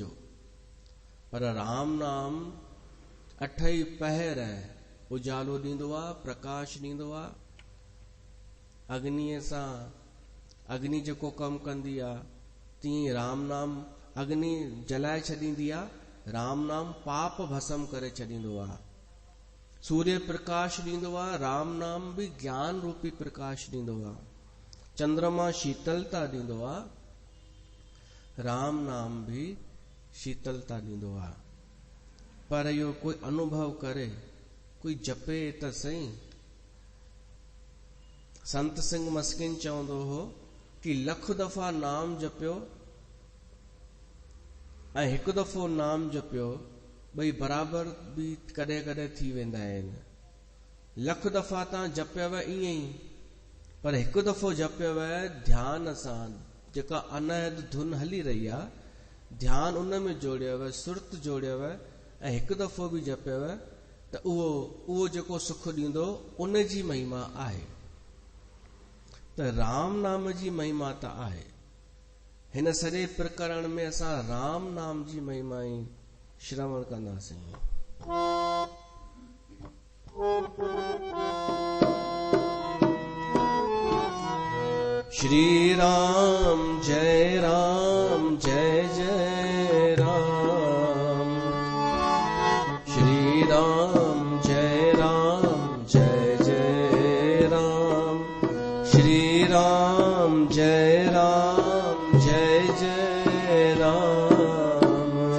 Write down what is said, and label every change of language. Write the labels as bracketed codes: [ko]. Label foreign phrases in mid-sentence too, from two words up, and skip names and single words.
[sd] पर राम नाम अठई पहर उजालो ॾींदो आहे, प्रकाश ॾींदो आहे। अग्निअ सां, अग्नि जेको कमु कंदी आहे, तीअं राम नाम अग्नि जलाए छॾींदी आहे, राम नाम पाप भस्म करे छॾींदो आहे। सूर्य प्रकाश ॾींदो आहे, राम नाम बि ज्ञान रूपी प्रकाश ॾींदो आहे। चंद्रमा शीतलता ॾींदो आहे, राम नाम भी शीतलता ॾींदो आहे। पर इहो कोई अनुभव करे, कोई जपे त सही। संत सिंह मस्किन चवंदो हो कि लख दफ़ा नाम जपियो ऐं हिकु दफ़ो नाम जपियो, ॿई बराबरि बि कॾहिं कॾहिं थी वेंदा आहिनि। लख दफ़ा तव्हां जपियव ईअं ई, पर हिकु दफ़ो जपियव ध्यान सां, जेका अनहद धुन हली रही आहे, ध्यान उन में जोड़ियव, सुरत जोड़ियव ऐं हिकु दफ़ो बि जपियव त उहो जेको सुख ॾींदो उन जी महिमा आहे। त राम नाम जी महिमा त आहे। हिन सॼे प्रकरण में असां राम नाम जी महिमा ई श्रवण कंदासीं। श्री राम जय जय राम, श्री राम जय जय राम, श्री राम जय जय राम।